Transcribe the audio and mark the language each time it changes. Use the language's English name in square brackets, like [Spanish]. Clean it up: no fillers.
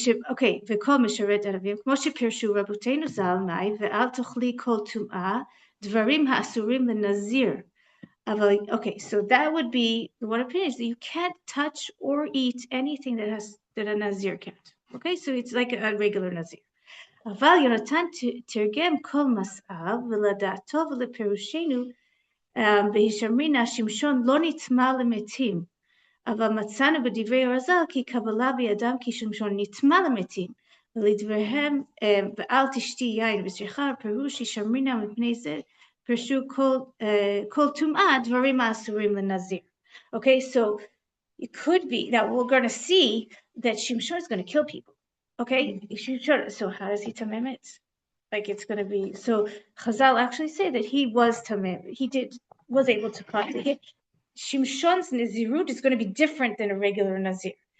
[Hebrew] Okay, וכל משרת ערבים, כמו שפירשו רבותינו ז"ל מאי, ואל תאכלי כל טומאה, דברים האסורים לנזיר. [English] Okay, so that would be one opinion is that you can't touch or eat anything that a nazir can't. Okay, so it's like a regular nazir. [Hebrew] אבל יונתן תרגם כל מסעיו ולדעתו ולפירושנו בהישמרינה שמשון לא נטמא למתים, אבל מצאנו בדברי הרז"ל כי קבלה בידם כי שמשון נטמא למתים, ולדבריהם ואל תשתי יין ושכר פירוש הישמרינה מפני זה פרשו כל טומאה דברים האסורים לנזיר. [English] Okay, so it could be that we're going to see that Shimshon is going to kill people. Okay, so how does he tamem it? Like it's going to be, so Chazal actually say that he was tamem, was able to practice. Shimshon's Nazirut is going to be different than a regular Nazir.